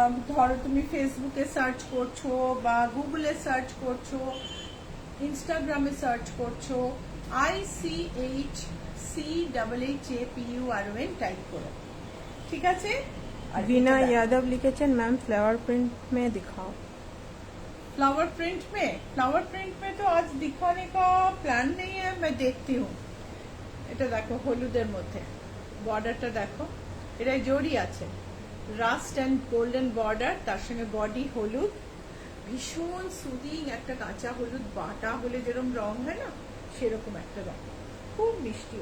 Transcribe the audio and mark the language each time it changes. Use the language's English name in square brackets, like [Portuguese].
[Bangla] ধরো তুমি ফেসবুকে সার্চ করছো বা গুগলে সার্চ করছো, ইনস্টাগ্রামে সার্চ করছো, ICHCHAPURON টাইপ করো, ঠিক আছে? আর [Hindi] बीना [Bangla] এটা দেখো। [Hindi] यादव [Bangla] लिखेছেন [Hindi] मैम फ्लावर प्रिंट में दिखाओ। फ्लावर प्रिंट में तो आज दिखाने का प्लान नहीं है, मैं देखती हूँ। [Bangla] এটা দেখো হলুদের মধ্যে, বর্ডারটা দেখো, এটা জড়ি আছে, রাস্ট অ্যান্ড গোল্ডেন বর্ডার, তার সঙ্গে বডি হলুদ, ভীষণ সুদিং একটা কাঁচা হলুদ, বাটা হলে যেরকম রং হয় না সেরকম একটা রং, খুব মিষ্টি।